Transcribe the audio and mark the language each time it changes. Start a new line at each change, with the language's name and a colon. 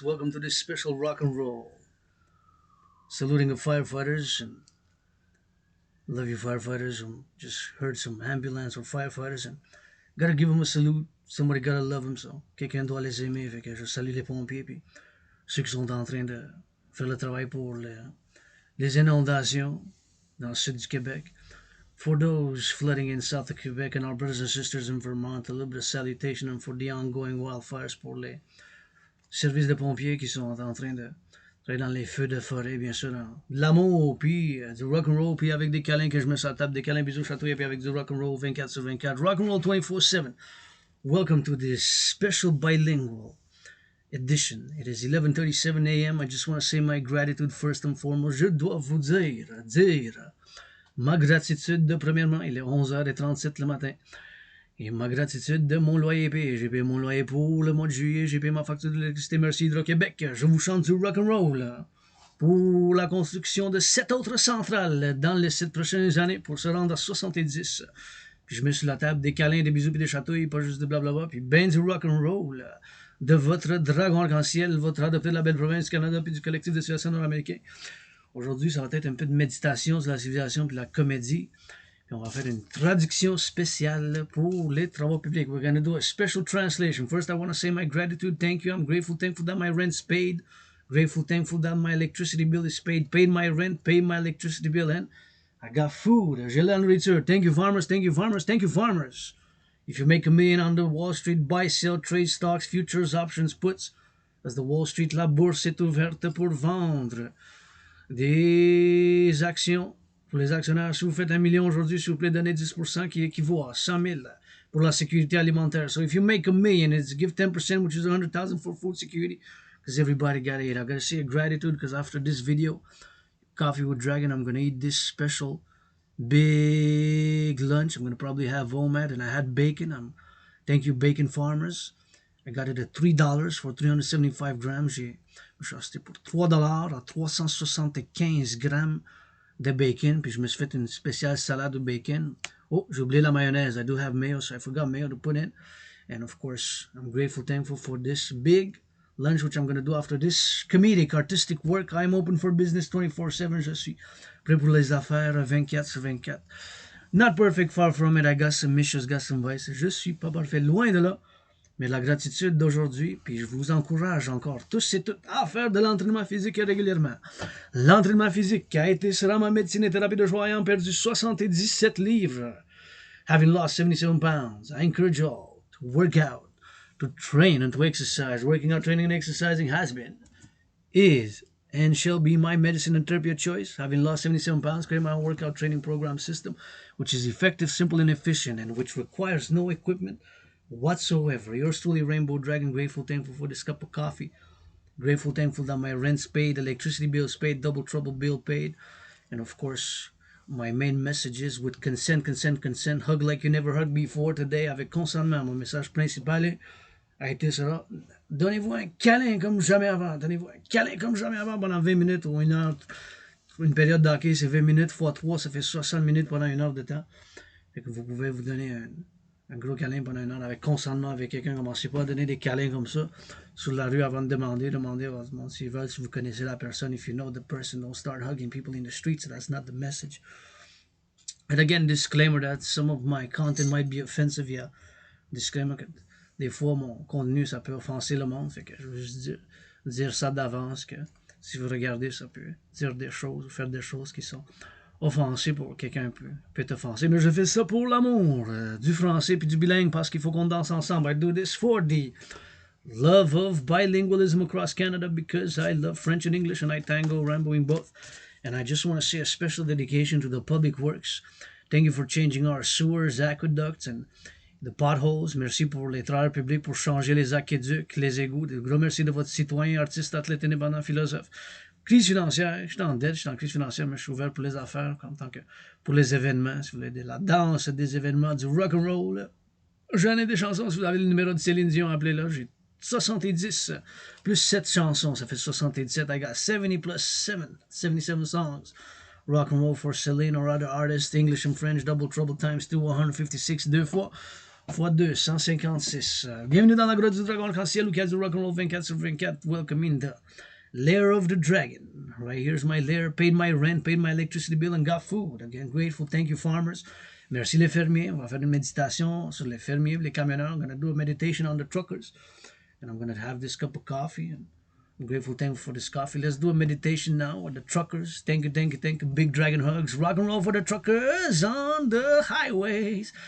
English: Welcome to this special rock and roll. Saluting the firefighters and love you firefighters. Just heard some ambulance or firefighters and gotta give them a salute. Somebody gotta love them, so
French: quelqu'un doit les aimer. Fait que je salue les pompiers puis ceux qui sont en train de faire le travail pour les inondations dans le sud du Québec.
English: For those flooding in south of Quebec and our brothers and sisters in Vermont, a little bit of salutation and for the ongoing wildfires
French: pour les services de pompiers qui sont en train de travailler dans les feux de forêt, bien sûr, dans de l'amour, puis du rock'n'roll, puis avec des câlins que je mets sur la table, des câlins bisous chatouilles, puis avec du rock'n'roll 24 sur 24.
English: Rock'n'roll 24/7. Welcome to this special bilingual edition. It is 11:37 a.m. I just want to say my gratitude first and foremost.
French: Je dois vous dire ma gratitude de premièrement, il est 11h37 le matin. Et ma gratitude de mon loyer payé. J'ai payé mon loyer pour le mois de juillet. J'ai payé ma facture d'électricité. Merci Hydro-Québec. Je vous chante du rock'n'roll pour la construction de 7 autres centrales dans les 7 prochaines années pour se rendre à 70. Puis je mets sur la table des câlins, des bisous et des chatouilles, pas juste de blablabla. Puis ben du rock'n'roll de votre dragon arc-en-ciel, votre adopté de la belle province du Canada puis du collectif de civilisation nord-américain. Aujourd'hui, ça va être un peu de méditation sur la civilisation puis la comédie. Puis on va faire une traduction spéciale pour les travaux publics.
English: We're going to do a special translation. First, I want to say my gratitude. Thank you. I'm grateful, thankful that my rent's paid. Grateful, thankful that my electricity bill is paid. Paid my rent, paid my electricity bill, and I got food.
French: J'ai la nourriture.
English: Thank you, farmers. Thank you, farmers. Thank you, farmers. If you make a million on the Wall Street, buy, sell, trade stocks, futures, options, puts, as the Wall Street,
French: la bourse est ouverte pour vendre des actions pour les actionnaires. Si vous faites 1 million aujourd'hui, s'il vous plaît, donnez 10% qui équivaut à 100 000 pour la sécurité alimentaire.
English: So if you make a million, it's give 10%, which is 100,000 for food security, because everybody got to eat. I got to say a gratitude, because after this video, Coffee with Dragon, I'm going to eat this special big lunch. I'm going to probably have homemade, and I had bacon. Thank you, bacon farmers. I got it at $3 for 375 grams.
French: Je suis acheté pour $3 à 375 grammes de bacon. Puis je me suis fait une spéciale salade de bacon. Oh, j'ai oublié la mayonnaise.
English: I do have mayo, so I forgot mayo to put in. And of course, I'm grateful, thankful for this big lunch, which I'm going to do after this comedic, artistic work. I'm open for business 24/7.
French: Je suis prêt pour les affaires 24 sur 24.
English: Not perfect, far from it. I got some issues, got some vices.
French: Je suis pas parfait, loin de là. Mais la gratitude d'aujourd'hui, puis je vous encourage encore tous et toutes à faire de l'entraînement physique régulièrement. L'entraînement physique qui a été sera ma médecine et thérapie de joie ayant perdu 77 livres.
English: Having lost 77 pounds, I encourage you all to work out, to train and to exercise. Working out, training, and exercising has been, is, and shall be my medicine and therapy of choice. Having lost 77 pounds, create my own workout training program system, which is effective, simple, and efficient, and which requires no equipment whatsoever. Yours truly, Rainbow Dragon, grateful, thankful for this cup of coffee. Grateful, thankful that my rent's paid, electricity bill's paid, double trouble bill paid. And of course, my main message is with consent, consent, consent. Hug like you never hugged before today
French: avec consentement. Mon message principal a été sera donnez-vous un câlin comme jamais avant. Donnez-vous un câlin comme jamais avant pendant 20 minutes ou une heure. Une période d'hockey, c'est 20 minutes x 3, ça fait 60 minutes pendant une heure de temps. Fait que vous pouvez vous donner un gros câlin pendant une heure avec consentement avec quelqu'un. Commencez pas à donner des câlins comme ça sur la rue avant de demander à votre monde s'ils veulent, si vous connaissez la personne.
English: If you know the person, don't start hugging people in the streets. That's not the message. And again, disclaimer that some of my content might be offensive.
French: Yeah, disclaimer que des fois mon contenu ça peut offenser le monde. Fait que je veux juste dire ça d'avance que si vous regardez, ça peut dire des choses ou faire des choses qui sont offensé pour quelqu'un peut être offensé, mais je fais ça pour l'amour du français puis du bilingue parce qu'il faut qu'on danse ensemble.
English: I do this for the love of bilingualism across Canada because I love French and English and I tango rambo in both. And I just want to say a special dedication to the public works. Thank you for changing our sewers, aqueducts and the potholes.
French: Merci pour les travailleurs publics pour changer les aqueducs, les égouts. De gros merci de votre citoyen, artiste, athlète, indépendant, philosophe. Crise financière, je suis en dette, je suis en crise financière, mais je suis ouvert pour les affaires, en tant que pour les événements, si vous voulez, de la danse, des événements, du rock'n'roll. J'en ai des chansons, si vous avez le numéro de Céline Dion, appelez-là, j'ai 70 plus 7 chansons, ça fait 77.
English: I got 70 plus 7, 77 songs. Rock'n'roll for Celine or other artists, English and French, double trouble times 2, 156
French: deux fois. fois 2, 156. Bienvenue dans la grotte du dragon Arc-En-Ciel, où il y a du rock'n'roll 24/24.
English: Welcome in the lair of the dragon. Right here's my lair. Paid my rent, paid my electricity bill, and got food. Again, grateful. Thank you, farmers.
French: Merci les fermiers. On va faire une méditation sur les fermiers, les camionneurs.
English: I'm going to do a meditation on the truckers. And I'm going to have this cup of coffee. And I'm grateful, thankful for this coffee. Let's do a meditation now with the truckers. Thank you, thank you, thank you. Big dragon hugs. Rock and roll for the truckers on the highways.